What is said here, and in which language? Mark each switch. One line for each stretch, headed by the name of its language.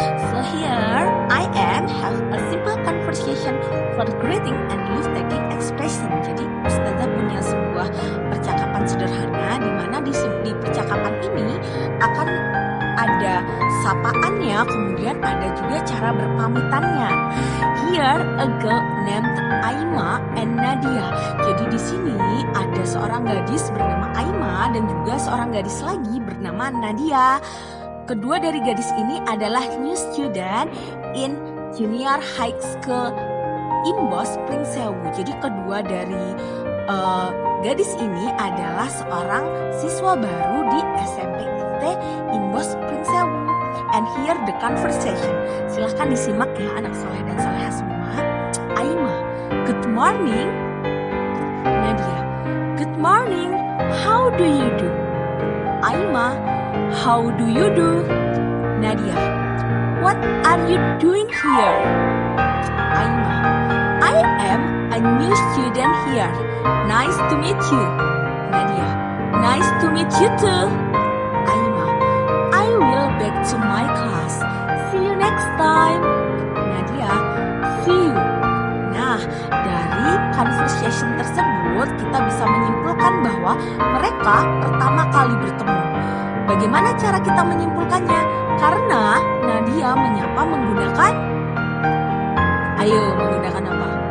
English: So here I am have a simple conversation for greeting and leave taking expression.
Indonesian: Jadi Ustazah punya sebuah percakapan sederhana di mana di percakapan ini akan ada sapaannya, kemudian ada juga cara berpamitannya.
English: Here a girl named Aima and Nadia.
Indonesian: Jadi di sini ada seorang gadis bernama Aima dan juga seorang gadis lagi bernama Nadia. Kedua dari gadis ini adalah
English: new student in junior high school Imbos Pringsewu.
Indonesian: Jadi kedua dari gadis ini adalah seorang siswa baru di SMP Imbos Pringsewu.
English: And here the conversation.
Indonesian: Silahkan disimak ya anak soleh dan soleha semua.
English: Aima, good morning. Nadia, good morning. How do you do? Aima, how do you do? Nadia, what are you doing here? Aima, I am a new student here. Nice to meet you. Nadia, nice to meet you too. Aima, I will back to my class. See you next time. Nadia, see you.
Indonesian: Nah, dari conversation tersebut kita bisa menyimpulkan bahwa mereka pertama kali bertemu. Bagaimana cara kita menyimpulkannya? Karena Nadia menyapa menggunakan, ayo menggunakan apa?